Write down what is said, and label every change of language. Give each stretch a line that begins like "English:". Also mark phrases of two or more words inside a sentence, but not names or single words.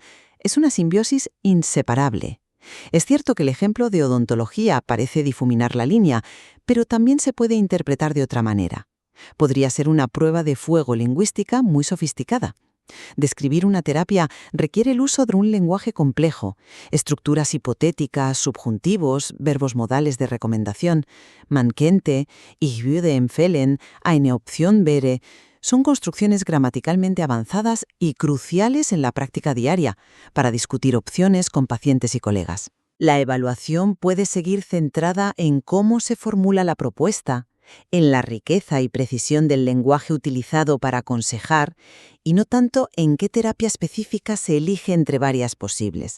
Spanish: Es una simbiosis inseparable. Es cierto que el ejemplo de odontología parece difuminar la línea, pero también se puede interpretar de otra manera. Podría ser una prueba de fuego lingüística muy sofisticada. Describir una terapia requiere el uso de un lenguaje complejo, estructuras hipotéticas, subjuntivos, verbos modales de recomendación,
German: man könnte, ich würde empfehlen, eine Option wäre.
Spanish: Son construcciones gramaticalmente avanzadas y cruciales en la práctica diaria para discutir opciones con pacientes y colegas. La evaluación puede seguir centrada en cómo se formula la propuesta, en la riqueza y precisión del lenguaje utilizado para aconsejar, y no tanto en qué terapia específica se elige entre varias posibles.